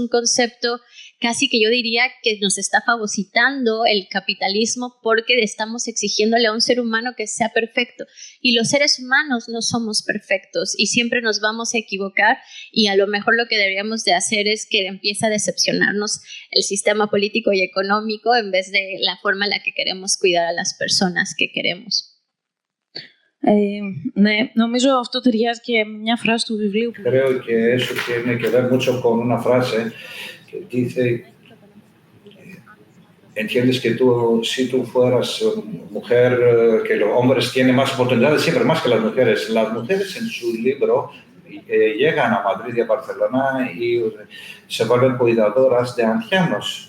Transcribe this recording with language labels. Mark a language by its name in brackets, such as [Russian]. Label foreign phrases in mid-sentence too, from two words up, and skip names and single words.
[Spanish] un concepto casi que yo diría que nos está fagocitando el capitalismo porque estamos exigiéndole a un ser humano que sea perfecto y los seres humanos no somos perfectos y siempre nos vamos a equivocar y a lo mejor lo que deberíamos de hacer es que empiece a decepcionarnos el sistema político y económico en vez de la forma en la que queremos cuidar a las personas que queremos. [Greek] Ναι, νομίζω αυτό ταιριάζει και μια φράση του βιβλίου. [Spanish] Creo que eso tiene que ver mucho con una frase que dice, entiendes que si tú fueras mujer, que los hombres tienen más oportunidades, siempre más que las mujeres. Las mujeres en su libro llegan a Madrid y a Barcelona y se vuelven cuidadoras de ancianos.